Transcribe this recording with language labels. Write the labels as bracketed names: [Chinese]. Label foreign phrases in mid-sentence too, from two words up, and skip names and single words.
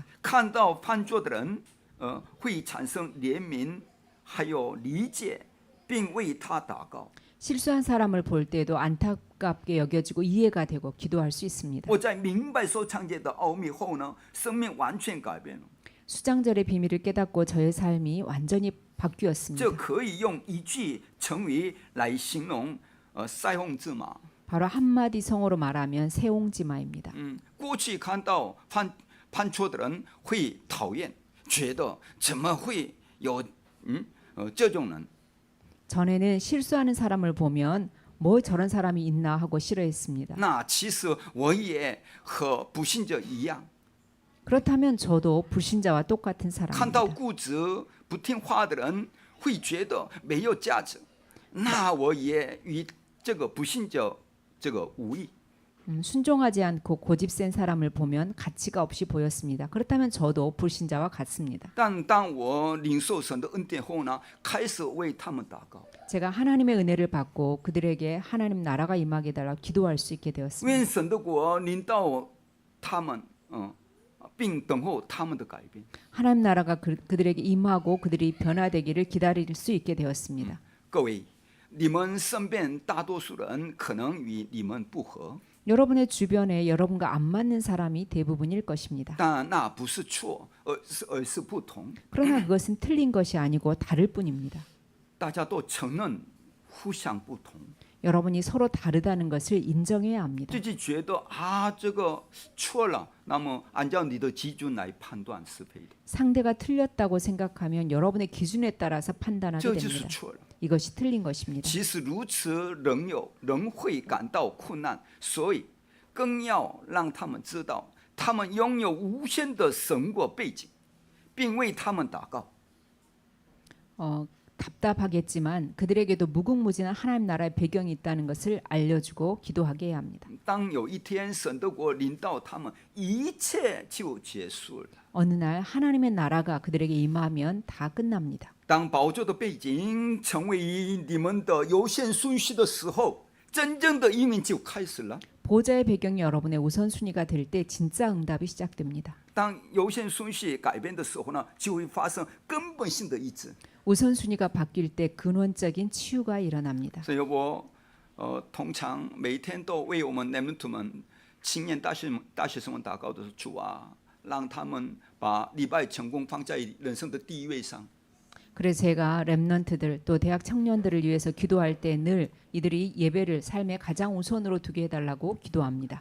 [Chinese] 看到犯错的人，会产生怜悯，还有理解，并为他祷告。 [Korean] 실수한 사람을 볼 때도 안타깝게 여겨지고 이해가 되고 기도할 수 있습니다. [Chinese] 我在明白收藏节的奥秘后呢，生命完全改变了。 [Korean] 수장절의 비밀을 깨닫고 저의 삶이 완전히 [Chinese] 这 [Korean] 바뀌었습니다. [Chinese] 可以用一句成语来形容，塞翁之马。 [Korean] 바로 한마디 성어로 말하면 새옹지마입니다. [Chinese] 过去看到犯错的人会讨厌，觉得怎么会有这种人？ [Korean] 전에는 실수하는 사람을 보면 뭐 저런 사람이 있나 하고 싫어했습니다. [Chinese] 那其实我也和不信者一样， [Korean] 그렇다면 저도 불신자와 똑같은 [Chinese] 看到 [Korean] 사람입니다. [Chinese] 固执不听话的人会觉得没有价值，那我也与这个不信者这个无异。 [Korean] 순종하지 않고 고집센 사람을 보면 가치가 없이 보였습니다. 그렇다면 저도 불신자와 같습니다. [Chinese] 但当我领受神的恩典后呢，开始为他们祷告， [Korean] 제가 하나님의 은혜를 받고 그들에게 하나님 나라가 임하게 달라 기도할 수 있게 [Chinese] 愿 [Korean] 되었습니다. [Chinese] 神的国临到他们，并等候他们的改变。 [Korean] 하나님 나라가 그들에게 임하고 그들이 변화되기를 기다릴 수 있게 되었습니다. [Chinese] 各位，你们身边大多数人可能与你们不合， [Korean] 여러분의 주변에 여러분과 안 맞는 사람이 대부분일 것입니다. [Chinese] 但那不是错，而是不同。 [Korean] 그러나 그것은 틀린 것이 아니고 다를 뿐입니다. [Chinese] 大家都承认互相不同， [Korean] 여러분이 서로 다르다는 것을 인정해야 합니다. [Chinese] 自己觉得这个错了，那么按照你的基准来判断是非的， [Korean] 상대가 틀렸다고 생각하면 여러분의 기준에 따라서 판단하게 [Chinese] 这就是 [Korean] 됩니다. [Chinese] 错了。 [Korean] 이것이 틀린 것입니다. [Chinese] 即使如此，仍会感到困难，所以更要让他们知道，他们拥有无限的神国背景，并为他们祷告。 [Korean] 답답하겠지만 그들에게도 무궁무진한 하나님 나라의 배경이 있다는 것을 알려주고 기도하게 해야 합니다. [Chinese] 当有一天神的国临到他们，一切就结束了。 [Korean] 어느 날 하나님의 나라가 그들에게 임하면 다 끝납니다. [Chinese] 当宝座的背景成为你们的优先顺序的时候，真正的应允就开始了。 [Korean] 보좌의 배경이 여러분의 우선순위가 될 때 진짜 응답이 시작됩니다. [Chinese] 当优先顺序改变的时候呢，就会发生根本性的医治。 [Korean] 우선순위가 바뀔 때 근원적인 치유가 일어납니다. [Chinese] 所以我通常每天都为我们 렘넌트们青年大学生们祷告的是主啊，让他们把礼拜成功放在人生的第一位上。 [Korean] 그래서 제가 렘넌트들 또 대학 청년들을 위해서 기도할 때 늘 이들이 예배를 삶의 가장 우선으로 두게 해달라고 기도합니다.